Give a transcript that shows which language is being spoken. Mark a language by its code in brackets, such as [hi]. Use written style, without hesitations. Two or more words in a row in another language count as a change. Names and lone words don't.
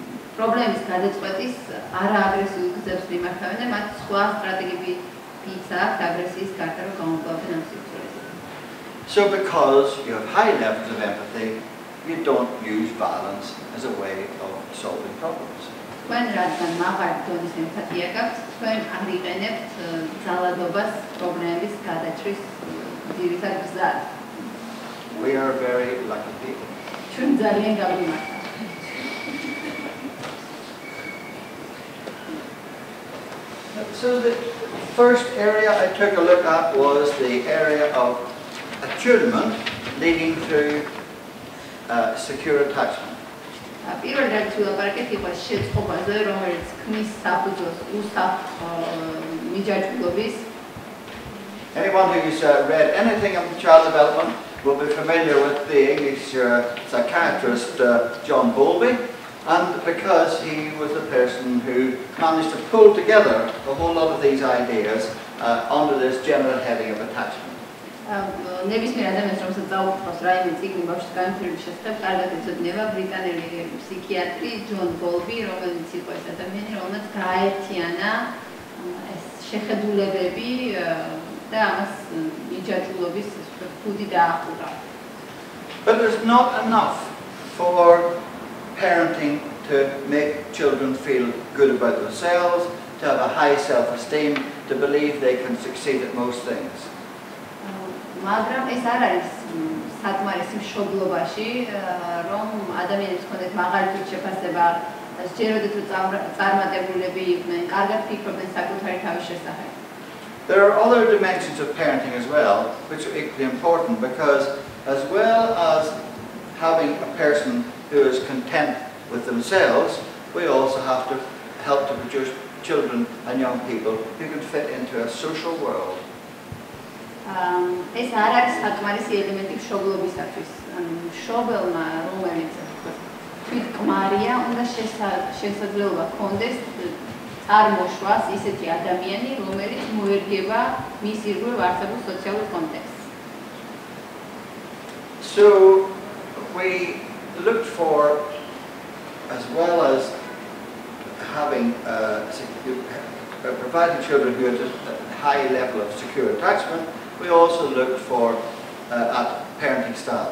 [ka] პრობლემის გადაწყვეტის არააგრესიულ გზებს მიმართავენ და მათ სხვა სტრატეგიებიც აქვთ აგრესიის გარდა რომ გამოკლავდნენ ამ სივრცეებზე. [en] So because you have high levels of empathy, you don't use violence as a way of solving problems. [ka] When რადგან მაღალი დონის ემპათია გაქვთ, თქვენ არ იყენებთ ძალადობას პრობლემების გადაჭრის ძირითად გზად. [en] We are very lucky people. [ka] ჩვენ ძალიან გავიმართ. [en] So the first area I took a look at was the area of attunement leading to secure attachment. [ka] პირველ რიგში ვილაპარაკეთ იყო შეწყობაზე, რომელიც ქმნის საფუძველს მიჯაჭვულობის. [en] Anyone who's read anything on child development will be familiar with the English psychiatrist John Bowlby, and because he was the person who managed to pull together a whole lot of these ideas under this general heading of attachment. [ka] ნებისმიერ ადამიანს რომელსაც დაუწყავს რაიმე წიგნი ბავშვის განვითარების შესახებ, კარგად ეცოდნება ბრიტანელი ფსიქიატრი ჯონ ბოლბი, რომელიც იყო ეს ადამიანი, რომელმაც გააერთიანა ეს შეხედულებები და ამას მიჯაჭვულობის ფუდი დაახურა. [en] But there's not enough for parenting to make children feel good about themselves, to have a high self-esteem, to believe they can succeed at most things. [ka] მაგრამ ეს არ არის საკმარისი მშობლობაში, რომ ადამიანებს ჰქონდეთ მაღალი თვითშეფასება, სჯეროდეთ რომ წარმატებულები იყვნენ, კარგად ფიქრობდნენ საკუთარი თავის შესახებ. [en] There are other dimensions of parenting as well, which are equally important, because as well as having a person who is content with themselves, we also have to help to produce children and young people who can fit into a social world. [ka] ეს არ არის საკმარისი ელემენტი მშობლობისათვის. მშობელმა, რომელიც თვითკმარია, უნდა შესაძლებლობა ჰქონდეს წარმოშვას ისეთი ადამიანი, რომელიც მოერგება მის ირგვლივ არსებულ სოციალურ კონტექსტს. [en] So we looked for, as well as having providing children who had a high level of secure attachment, we also looked for at parenting style.